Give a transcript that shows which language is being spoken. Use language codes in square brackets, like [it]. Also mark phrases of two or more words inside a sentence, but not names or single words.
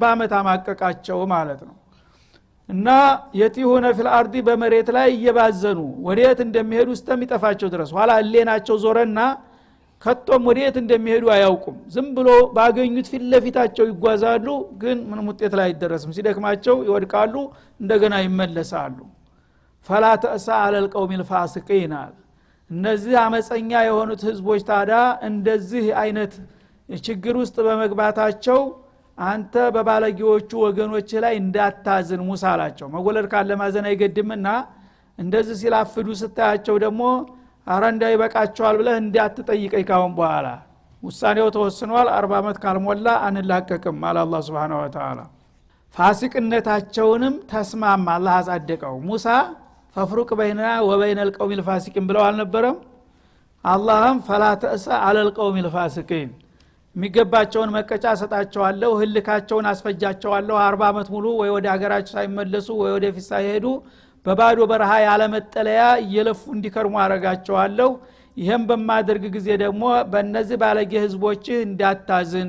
[am] አመት አማቀቃቸው ማለት ነው እና [ar] يتيهون في الأرض [am] በመሬት ላይ እየባዘኑ ወዴት እንደሚሄዱ እስከሚጠፋቸው ድረስ ኋላ እሌናቸው ዞረና ከቶም ወዴት እንደሚሄዱ አያውቁም ዝም ብሎ ባገኙት ፊት ለፊታቸው ይጓዛሉ ግን ምንም ውጤት ላይ አይደረስም ሲደክማቸው ይወድቃሉ እንደገና ይመለሳሉ [ar] فلا تأسى على القوم الفاسقين [am] እነዚህ አመፀኛ የሆኑት ህዝቦች ታዳ እንደዚህ አይነት ችግር ውስጥ በመግባታቸው አንተ በባለጊዎቹ ወገኖች ላይ እንዳታዝን ሙሳ አላቸው መወለድ ካለ ማዘን አይገድምና እንደዚህ ሲላፍዱ ስታያቸው ደግሞ አራንዳ ይበቃቸዋል ብለህ እንዳትጠይቀኝ ካሁን በኋላ ውሳኔው ተወስኗል 40 አመት ካልሞላ አንላቀቅም አለ አላህ [ar] سبحانه وتعالى [am] ፋሲቅነታቸውንም ተስማማ አላህ አጸደቀው ሙሳ [ar] فافرق بيننا وبين القوم الفاسقين [am] ብለው አልነበረም አላህም [ar] فلا تأسى على القوم الفاسقين [am] የሚገባቸውን መቀጫ ሰጣቸዋለሁ ህልካቸውን አስፈጃቸዋለሁ 40 አመት ሙሉ ወይ ወደ ሀገራቸው ሳይመለሱ ወይ ወደ ፊት ሳይሄዱ በባዶ በረሃ ያለ መጠለያ እየለፉ እንዲከርሙ አረጋቸዋለሁ ይሄን በማደርግ ጊዜ ደግሞ በእነዚህ ባለጌ ህዝቦች እንዳታዝን